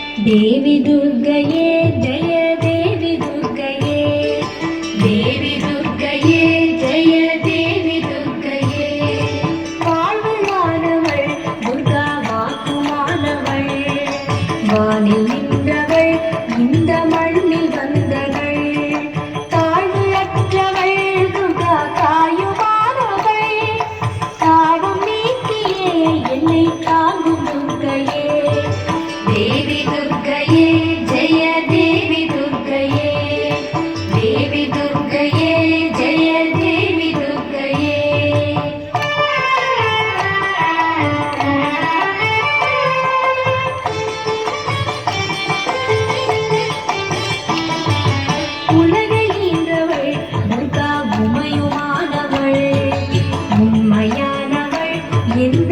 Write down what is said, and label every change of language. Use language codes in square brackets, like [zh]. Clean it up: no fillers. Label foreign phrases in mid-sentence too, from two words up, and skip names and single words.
[sa] देवी दुर्गये जय देवी दुर्गये देवी दुर्गये जय देवी [ta] दुर्गये வாழ்வானவள் துர்கா வாக்குமானவள் வானில் நின்றவள் இந்த மண்ணில் வந்தவள் தாழ்வு அற்றவள் துர்கா தாயுமானவள் தாகம் நீக்கியே என்னை தாங்கும் துர்கையே [sa] देवी दुर्गये जय देवी दुर्गये देवी दुर्गये जय देवी दुर्गये [ta] உலகை ஈன்றவள் துர்கா உமையுமானவள் உண்மையானவள் எந்த